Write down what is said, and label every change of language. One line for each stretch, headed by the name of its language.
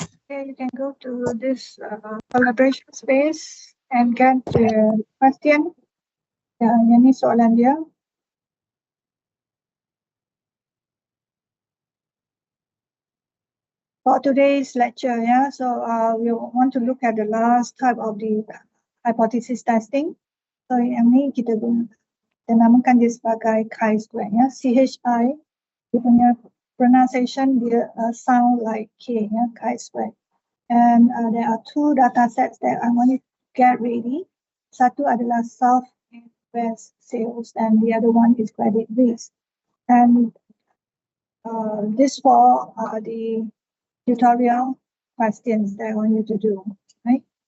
English: Okay, you can go to this collaboration space and get the question.
Malay: Ya, ini soalan dia.
English: For today's lecture, so we want to look at the last type of the hypothesis testing.
Malay: So yang ni kita namakan dia sebagai chi-square, CHI. Dia punya pronunciation dia
English: sound like K,
Malay: chi-square.
English: And there are two data sets that I want to get ready.
Malay: Satu adalah
English: soft and best sales, and the other one is credit risk. And this four are the tutorial questions that I want you to do, right?